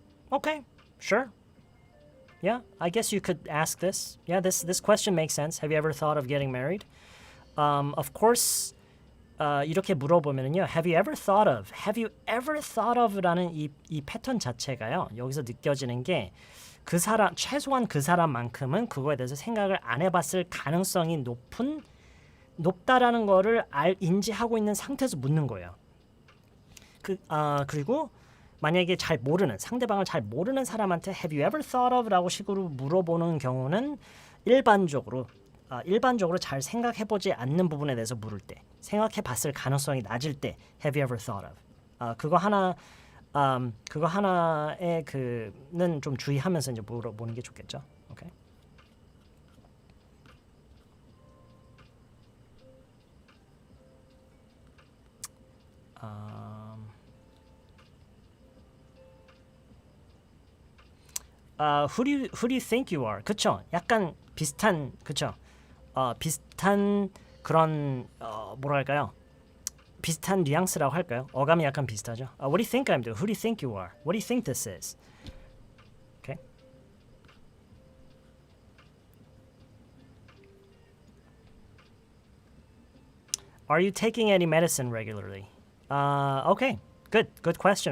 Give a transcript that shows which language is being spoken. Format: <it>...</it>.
<en>Okay, sure. Yeah, I guess you could ask this. Yeah, this question makes sense. Have you ever thought of getting married? Of course.</en> <ko>이렇게 물어보면요. Have you ever thought of라는 이 패턴 자체가요. 여기서 느껴지는 게 그 사람 최소한 그 사람만큼은 그거에 대해서 생각을 안 해봤을 가능성이 높다라는 거를 인지하고 있는 상태에서 묻는 거예요. 그리고 만약에 잘 모르는 상대방을 잘 모르는 사람한테</ko> <en>Have you ever thought of?</en> <ko>라고 식으로 물어보는 경우는 일반적으로 잘 생각해보지 않는 부분에 대해서 물을 때 생각해봤을 가능성이 낮을 때</ko> <en>Have you ever thought of?</en> <ko>그거 하나에 그는 좀 주의하면서 이제 물어보는 게 좋겠죠. 오케이.</ko> <en>Who do you think you are?</en> <ko>그쵸? 약간 비슷한 그쵸? 비슷한 그런 뭐랄까요? 비슷한 뉘앙스라고 할까요? 어감이 약간 비슷하죠.</ko> <en>What do you think I'm doing? Who do you think you are? What do you think this is? Okay. Are you taking any medicine regularly? Okay. Good question.</en>